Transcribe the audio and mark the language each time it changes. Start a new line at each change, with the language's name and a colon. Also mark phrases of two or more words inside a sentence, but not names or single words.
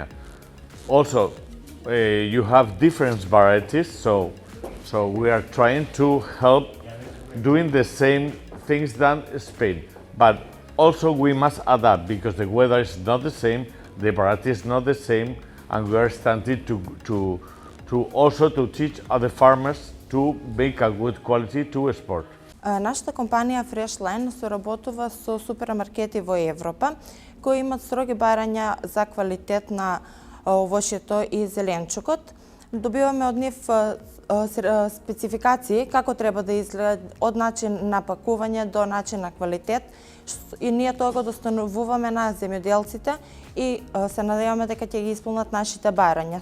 English: Also, you have different varieties, so we are trying to help doing the same things than Spain, but also we must adapt because the weather is not the same, the variety is not the same, and we are starting to also to teach other farmers to make a good quality to export.
Macedonian: Нашата компанија Freshline соработува со супермаркети во Европа кои имат строги барања за квалитет на овошјето и зеленчукот. Добиваме од нив спецификации како треба да изгледа од начин на пакување до начин на квалитет и ние тоа го доставуваме на земјоделците и се надеваме дека ќе ги исполнат нашите барања.